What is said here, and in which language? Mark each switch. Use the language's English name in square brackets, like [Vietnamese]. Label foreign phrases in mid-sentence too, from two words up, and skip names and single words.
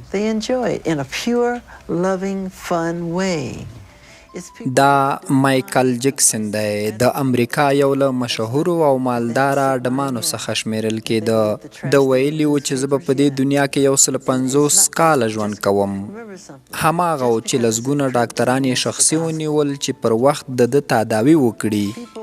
[English] they enjoy it in a pure, loving, fun way. [Pashto] دا مایکل جکسن دی د امریکا یو له مشهورو او مالداره ډمانو څخه شمیرل کېده. د ویلي و چې زه به په دې دنیا کې 150 کاله ژوند کوم. هماغه و چې لسګونه ډاکټران یې شخصي ونیول چې پر وخت د ده تداوي وکړي.